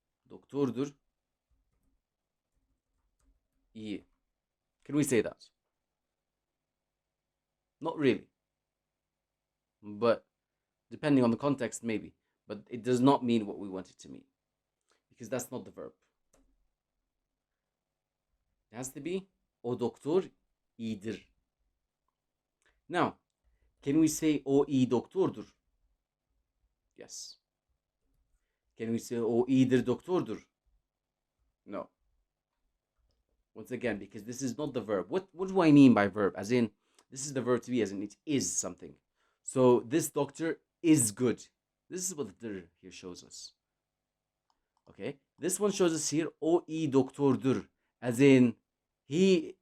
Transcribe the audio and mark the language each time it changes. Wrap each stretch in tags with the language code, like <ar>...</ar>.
<tr>Doktordur iyi.</tr> <en>Can we say that? Not really. But depending on the context, maybe. But it does not mean what we want it to mean, because that's not the verb. It has to be</en> <tr>o doktor iyidir.</tr> <en>Now, can we say</en> <tr>o iyi doktordur?</tr> <en>Yes. Can we say</en> <tr>o iyidir doktordur?</tr> <en>No. Once again, because this is not the verb. What do I mean by verb? As in, this is the verb to be, as in it is something. So this doctor is good. This is what the dir here shows us. Okay, this one shows us here</en> <tr>o iyi doktordur,</tr> <en>as in he.</en>